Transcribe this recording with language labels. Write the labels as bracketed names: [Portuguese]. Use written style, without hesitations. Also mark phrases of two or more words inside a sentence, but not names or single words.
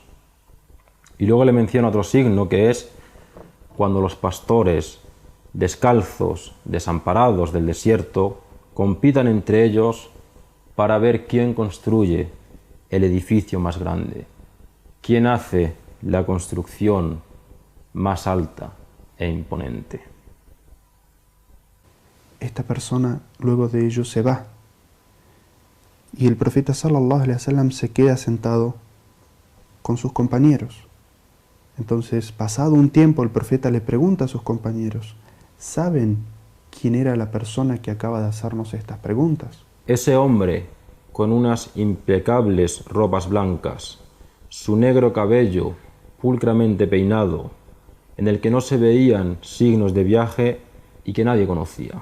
[Spanish] Y luego le menciona otro signo, que es cuando los pastores, descalzos, desamparados del desierto, compitan entre ellos para ver quién construye el edificio más grande, quién hace la construcción más alta e imponente. Esta persona luego de ello se va y el profeta [Arabic] صلى الله عليه وسلم [Spanish] se queda sentado con sus compañeros. Entonces, pasado un tiempo, el profeta le pregunta a sus compañeros: ¿saben quién era la persona que acaba de hacernos estas preguntas? Ese hombre, con unas impecables ropas blancas, su negro cabello pulcramente peinado, en el que no se veían signos de viaje y que nadie conocía.